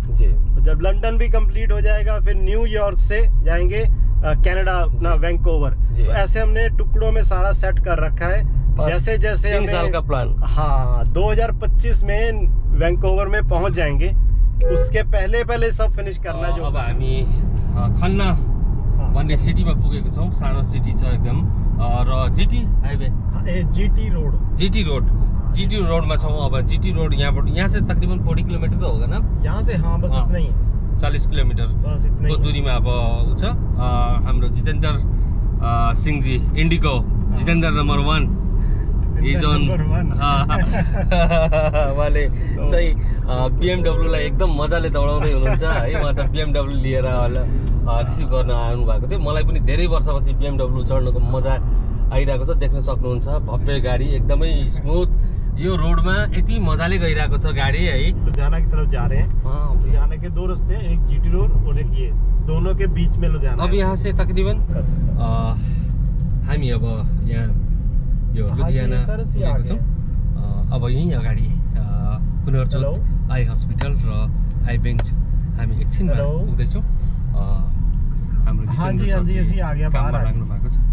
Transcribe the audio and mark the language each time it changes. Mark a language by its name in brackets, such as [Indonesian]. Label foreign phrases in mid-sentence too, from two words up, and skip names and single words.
[Hindi] तो जब लंदन भी कंप्लीट हो जाएगा, फिर न्यूयॉर्क से जाएंगे कनाडा, अपना वैंकूवर। तो ऐसे हमने टुकड़ों में सारा सेट कर रखा है, जैसे जैसे 3 साल का प्लान। हाँ 2025 में वैंकूवर में पहुंच जाएंगे, उसके पहले सब फिनिश करना। जो [Nepali] अब हामी खन्ना भन्ने सिटीमा पुगेको छौं, सानो सिटी छ एकदम, र जीटी हाईवे, जीटी रोड रोडमा छौं। [Hindi] अब जीटी रोड यहाँ से तकरीबन 40 किलोमीटर तो होगा ना यहाँ से। हाँ बस इतना ही, [Nepali] 40 किलोमीटर को दूरीमा अब उ छ हाम्रो जितेन्द्र सिंह जी, इंडिगो जितेन्द्र नम्बर 1 उहाँले चाहिँ BMW लाई एकदम मजाले दौडाउँदै हुनुहुन्छ है। उहाँ त BMW लिएर रिसिभ गर्न आउनु भएको थियो। मलाई पनि धेरै वर्षपछि BMW चढ्नुको मजा आइरहेको छ, देख्न सक्नुहुन्छ। भव्य गाडी, एकदमै स्मुथ, यो रोडमा यति मजाले गइरहेको छ गाडी है। [Hindi] लुधियाना की तरफ जा रहे हैं। लुधियाना के 2 रास्ते हैं, एक जीटी रोड और एक ये, दोनों के बीच में लुधियाना। [Nepali] अब यहाँ से तकरीबन हामी अब यहाँ यो लुधियाना पुगेको छौँ। अब यहीँ अगाडि पुनर्जोत आई हस्पिटल र आई बेङ्क हामी एकछिनमा पुग्दैछौँ। हाम्रो काममा लाग्नु भएको छ।